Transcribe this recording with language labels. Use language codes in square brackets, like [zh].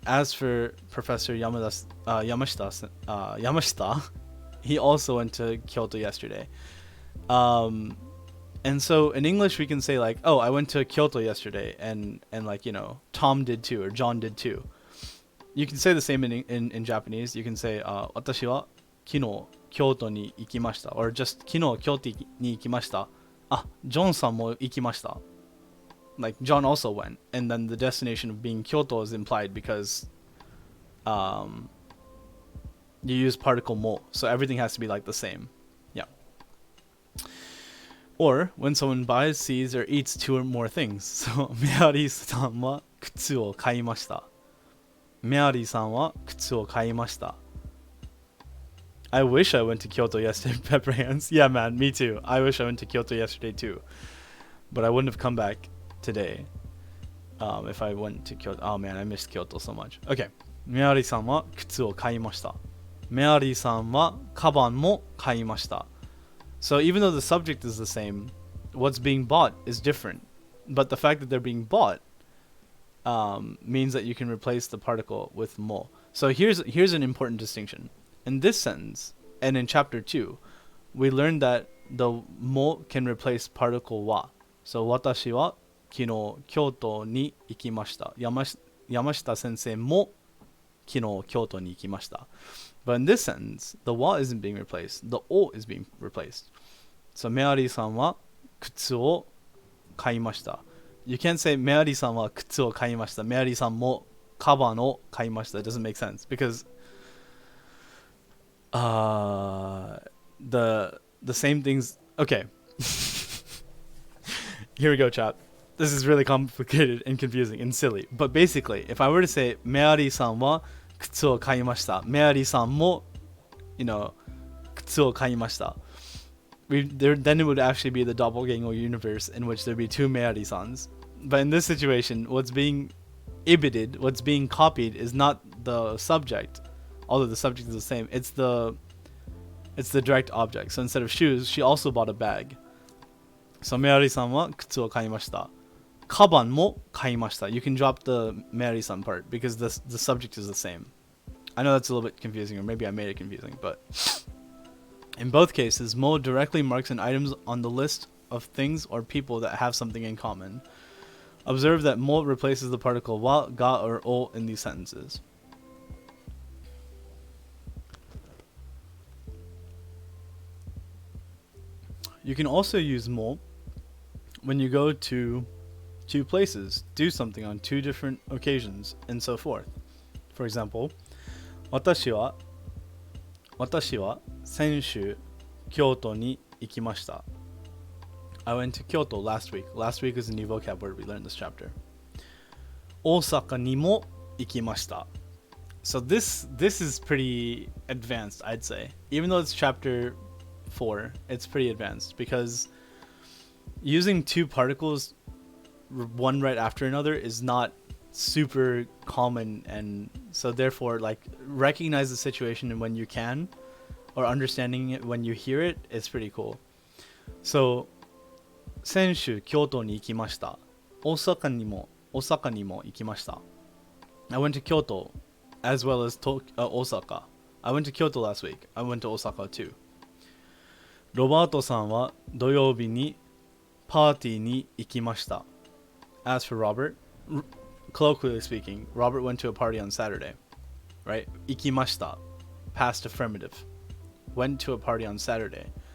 [en] As for Professor Yamashita, he also went to Kyoto yesterday. And so in English we can say like, oh, I went to Kyoto yesterday, and like, you know, Tom did too, or John did too. You can say the same in Japanese. You can say [ja] 私は昨日京都に行きました, [en] or just [ja] 昨日京都に行きました。あ、ジョンさんも行きました。 [en] Like John also went, and then the destination of being Kyoto is implied because you use particle mo, so everything has to be like the same. Yeah. Or when someone buys, sees, or eats 2 or more things. [ja] So メアリーさんは靴を買いました。メアリーさんは靴を買いました。 [en] I wish I went to Kyoto yesterday, Pepper Hands. Yeah, man, me too. I wish I went to Kyoto yesterday too. But I wouldn't have come back today if I went to Kyoto. Oh man, I missed Kyoto so much. Okay. [ja] メアリーさんは靴を買いました。メアリーさんはカバンも買いました。 [en] So even though the subject is the same, what's being bought is different. But the fact that they're being bought means that you can replace the particle with mo. So here's an important distinction. In this sentence, and in chapter 2, we learned that the mo can replace particle wa. [ja] So 私は昨日京都に行きました。山下先生も昨日京都に行きました。 [en] But in this sentence, the wa isn't being replaced. The o is being replaced. [ja] So メアリーさんは靴を買いました。 [en] You can't say [ja] メアリーさんは靴を買いました。メアリーさんもカバンを買いました。 [en] It doesn't make sense because the same things. Okay. Here we go, chat. This is really complicated and confusing and silly. But basically, if I were to say メアリーさんは靴を買いました。 [ja] メアリーさんも、 [en] you know, [ja] 靴を買いました。 [en] Then it would actually be the doppelganger universe in which there'd be 2 Meari-sans. But in this situation, what's being ibited, what's being copied is not the subject, although the subject is the same. It's the direct object. So instead of shoes, she also bought a bag. [ja] So Meari-san は靴を買いました。カバンも買いました。 [en] You can drop the Meari-san part because the subject is the same. I know that's a little bit confusing, or maybe I made it confusing, but in both cases, mo directly marks an item on the list of things or people that have something in common. Observe that mo replaces the particle wa, ga, or o in these sentences. You can also use mo when you go to 2 places, do something on 2 different occasions, and so forth. For example, [ja] 私は先週京都に行きました。 [en] I went to Kyoto last week. Last week is a new vocab word we learned in this chapter. [ja] 大阪にも行きました。 [en] So this is pretty advanced, I'd say. Even though it's chapter 4, it's pretty advanced because using 2 particles one right after another is not super common, and so therefore, like, recognize the situation when you can, or understanding it when you hear it is pretty cool. [ja] So 先週京都に行きました。大阪にも行きました。 [en] I went to Kyoto as well as Osaka. I went to Kyoto last week. I went to Osaka too. [ja] ロバートさんは土曜日にパーティーに行きました。 [en] As for Robert, colloquially speaking, Robert went to a party on Saturday, right? 行きました, past affirmative. Went to a party on Saturday.